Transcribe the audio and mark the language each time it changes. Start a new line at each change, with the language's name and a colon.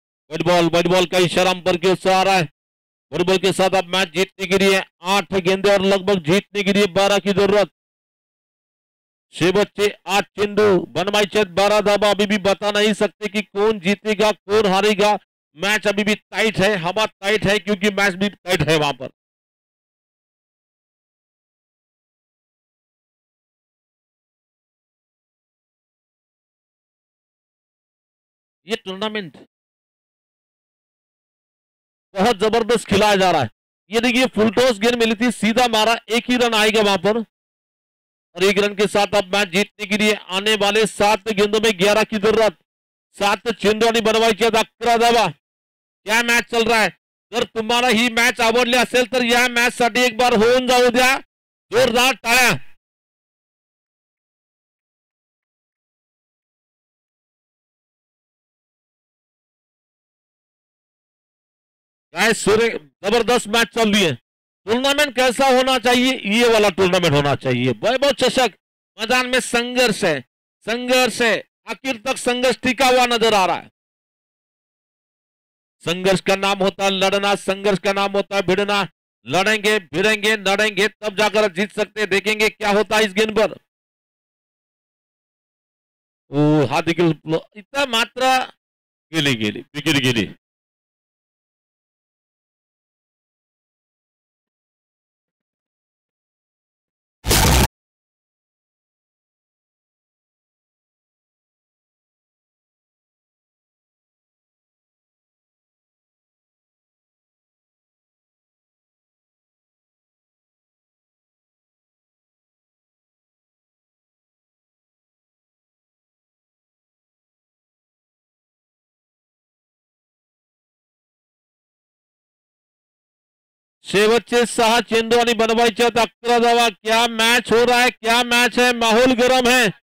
Hindi: Bat ball का इशारा umpire की ओर से आ रहा है. बैट बॉल के साथ अब मैच जीतने के लिए 8 गेंदे और लगभग जीतने के लिए 12 की जरूरत.
Marathi: शेवटचे 8 चेंडू बनवायचे 12 धाबा.
Hindi: अभी भी बता नहीं सकते कि कौन जीतेगा कौन हारेगा. मैच अभी भी टाइट है, हवा टाइट है, क्योंकि मैच भी टाइट है वहां पर. ये टूर्नामेंट बहुत जबरदस्त खिलाया जा रहा है. ये देखिए फुल टॉस गेंद मिली थी, सीधा मारा, 1 ही रन आएगा वहां पर. और 1 रन के साथ अब मैच जीतने के लिए आने वाले 7 गेंदों में 11 की जरूरत.
Marathi: 7 चेंडू आणि बनवायचे 11 धावा.
Hindi: क्या मैच चल रहा है.
Marathi: जर तुम्हाला ही मॅच आवडली असेल तर या मॅच साठी एक बार होऊन जाऊ द्या जोरदार टाळ्या. काय सूर्य
Hindi: जबरदस्त मैच चल रही है। टूर्नामेंट कैसा होना चाहिए, ये वाला टूर्नामेंट होना चाहिए। वैभव चषक मैदान में संघर्ष है, संघर्ष है, आखिर तक संघर्ष टिका हुआ नजर आ रहा है। संघर्ष का नाम होता है लड़ना, संघर्ष का नाम होता है भिड़ना। लड़ेंगे भिड़ेंगे लड़ेंगे तब जाकर जीत सकते हैं। देखेंगे क्या होता है इस गेंद पर।
Marathi: ओ हा देखील इथं मात्र गेली गेली विकेट गेली। शेवटचे 6 चेंडू आणि बनवायचे 11 धावा।
Hindi: क्या मैच हो रहा है, क्या मैच है, माहौल गर्म है।